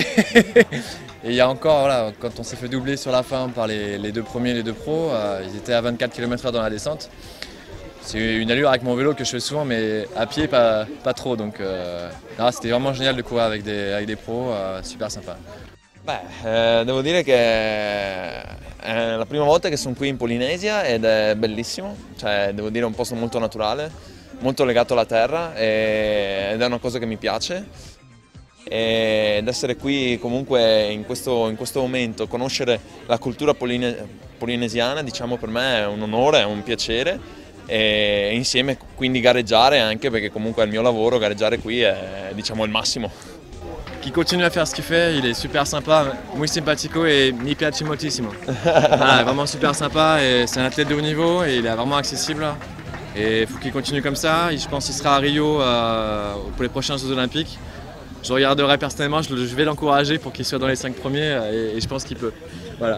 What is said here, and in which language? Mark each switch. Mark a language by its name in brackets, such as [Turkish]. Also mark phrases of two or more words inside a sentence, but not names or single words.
[French] Et il y a encore, voilà, quand on s'est fait doubler sur la fin par les 2 premiers, les 2 pros, ils étaient à 24 km/h dans la descente. C'est une allure avec mon vélo que je fais souvent, mais à pied, pas trop. Donc c'était vraiment génial de courir avec des pros, super sympa. [Italian] Devo dire che è la prima volta che sono qui in Polinesia ed è bellissimo, cioè, devo dire è un posto molto naturale, molto legato alla terra ed è una cosa che mi piace. Ed essere qui comunque in questo momento, conoscere la cultura polinesiana, diciamo, per me è un onore, è un piacere, e insieme quindi gareggiare anche, perché comunque è il mio lavoro, gareggiare qui è, diciamo, il massimo. [French] Qui continue à faire ce qu'il fait, il est super sympa, [Spanish] muy simpatico [Italian] et mi piace moltissimo. [French] Voilà, vraiment super sympa, et c'est un athlète de haut niveau et il est vraiment accessible. Et il faut qu'il continue comme ça, je pense qu'il sera à Rio pour les prochains Jeux Olympiques. Je regarderai personnellement, je vais l'encourager pour qu'il soit dans les 5 premiers et je pense qu'il peut. Voilà.